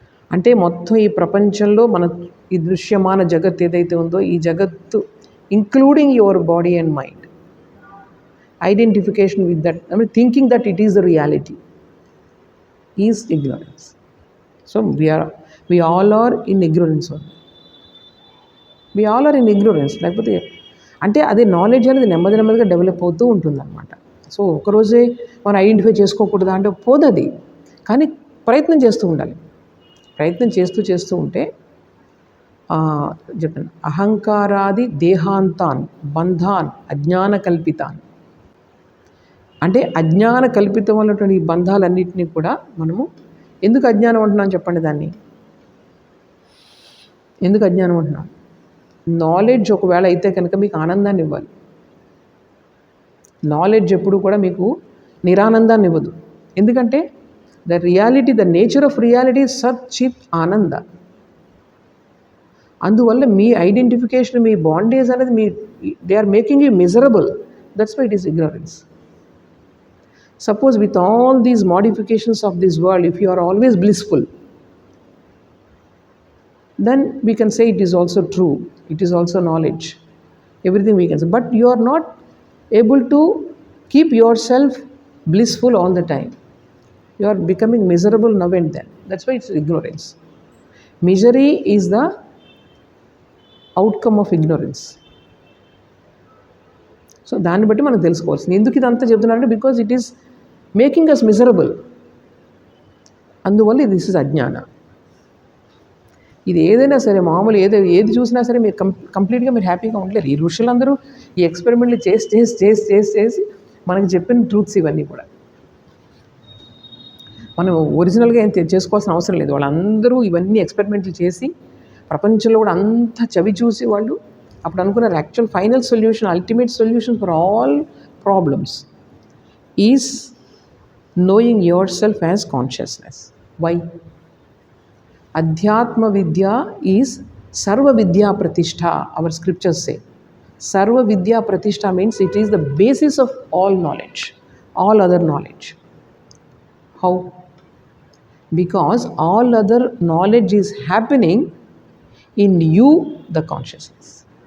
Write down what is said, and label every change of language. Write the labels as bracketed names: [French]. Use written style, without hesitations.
[Telugu] అంటే మొత్తం ఈ ప్రపంచంలో ఈ దృశ్యమాన జగత్ ఏదైతే ఉందో ఈ జగత్తు [English] Including your body and mind, identification with that, thinking that it is the reality. Is ignorance. So we all are in ignorance only. We all are in ignorance. [Telugu] లేకపోతే అంటే అదే నాలెడ్జ్ అనేది నెమ్మదిగా డెవలప్ అవుతూ ఉంటుందన్నమాట. సో ఒకరోజే మనం identify చేసుకోకూడదా అంటే పోదది, కానీ ప్రయత్నం చేస్తూ ఉండాలి. ప్రయత్నం చేస్తూ ఉంటే చెప్పండి, [Sanskrit] అహంకారాది దేహాంతాన్ బంధాన్ అజ్ఞాన కల్పితాన్, [Telugu] అంటే అజ్ఞాన కల్పితం అన్నటువంటి ఈ బంధాలన్నింటినీ కూడా మనము ఎందుకు అజ్ఞానం అంటున్నాం చెప్పండి. దాన్ని ఎందుకు అజ్ఞానం అంటున్నాం? నాలెడ్జ్ ఒకవేళ అయితే కనుక మీకు ఆనందాన్ని ఇవ్వాలి. నాలెడ్జ్ ఎప్పుడు కూడా మీకు నిరానందాన్ని ఇవ్వదు. ఎందుకంటే [English] the nature of reality [Telugu] సత్ చిత్ ఆనంద. అందువల్ల మీ ఐడెంటిఫికేషన్, మీ బాండేజ్ అనేది [English] They are making you miserable. That's why it is ignorance. Suppose with all these modifications of this world, if you are always blissful, then we can say it is also true, it is also knowledge, everything we can say. But you are not able to keep yourself blissful all the time. You are becoming miserable now and then. That's why it's ignorance. Misery is the outcome of ignorance. [Telugu] So దాన్ని బట్టి మనం తెలుసుకోవాల్సింది. ఎందుకు ఇదంతా చెప్తున్నానంటే [English] Because it is making us miserable. [Telugu] అందువల్ల this is అజ్ఞాన. ఇది ఏదైనా సరే మామూలు ఏది చూసినా సరే మీరు కంప్లీట్గా మీరు హ్యాపీగా ఉండలేరు. ఈ ఋషులందరూ ఈ ఎక్స్పెరిమెంట్లు చేసి మనకి చెప్పిన ట్రూత్స్ ఇవన్నీ కూడా మనం ఒరిజినల్గా ఏం చేసుకోవాల్సిన అవసరం లేదు. వాళ్ళందరూ ఇవన్నీ ఎక్స్పెరిమెంట్లు చేసి ప్రపంచంలో కూడా అంతా చవి చూసి వాళ్ళు అప్పుడు అనుకున్నారు actual final solution, ultimate solution [English] For all problems is knowing yourself as consciousness. Why? Adhyatma Vidya is Sarva Vidya Pratishtha. Our scriptures say Sarva Vidya Pratishtha means it is the basis of all knowledge, all other knowledge. How? Because all other knowledge is happening in you, the consciousness.